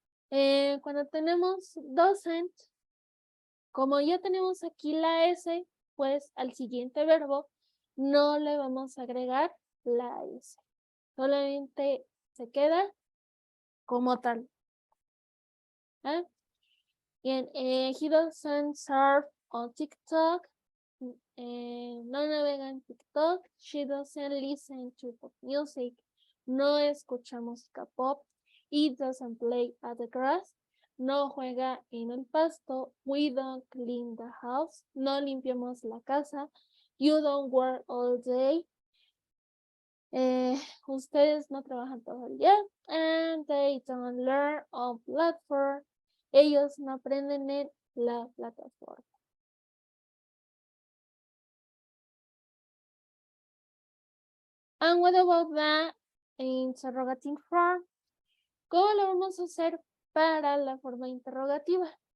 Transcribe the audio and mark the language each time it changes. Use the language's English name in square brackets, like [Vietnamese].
[Spanish] Cuando tenemos doesn't, como ya tenemos aquí la S, pues al siguiente verbo no le vamos a agregar la S. Solamente se queda como tal. [English] Bien, he doesn't surf on TikTok. [Spanish] No navega en TikTok. [English] She doesn't listen to pop music. [Spanish] No escucha música pop. [English] It doesn't play at the grass. [Spanish] No juega en el pasto. [English] We don't clean the house. [Spanish] No limpiamos la casa. [English] You don't work all day. [Spanish] Ustedes no trabajan todo el día. [English] And they don't learn on platform. [Spanish] Ellos no aprenden en la plataforma. [English] And what about the interrogative form? [Spanish] ¿Cómo lo vamos a hacer para la forma interrogativa?